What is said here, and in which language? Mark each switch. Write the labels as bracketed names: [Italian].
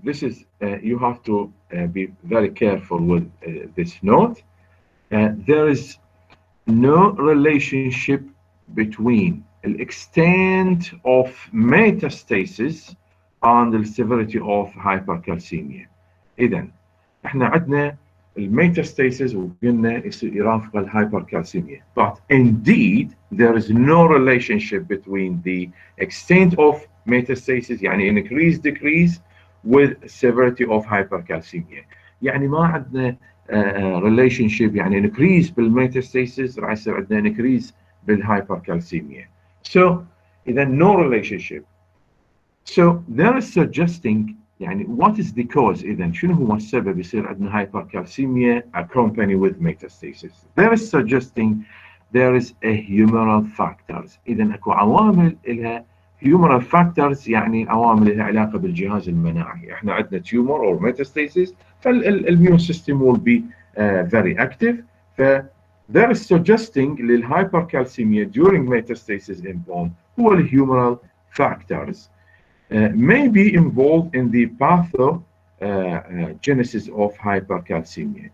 [English] This is, you have to be very careful with this note. There is no relationship between the extent of metastasis and the severity of hypercalcemia. [Arabic] إذن احنا عندنا الميتاstasis وقلنا يرافق الhypercalcemia. [English] But indeed, there is no relationship between the extent of metastasis, [Arabic] يعني [English] increase, decrease, with severity of hypercalcemia. [Arabic] يعني ما عندنا relationship يعني increase بالmetastasis راح يصير عندنا increase بالhypercalcemia. [English] So, إذا no relationship. So, there is suggesting يعني what is the cause [Arabic] إذا شنو هو السبب يصير عندنا [English] hypercalcemia accompanied with metastasis. There is suggesting there is a humoral factors. [Arabic] إذا أكو عوامل لها humoral factors يعني عوامل لها علاقة بالجهاز المناعي. إحنا عندنا [English] tumor or metastasis فالimmune system will be very active. There is suggesting للhypercalcemia during metastasis in bone هو الhumoral factors. May be involved in the pathogenesis of hypercalcemia.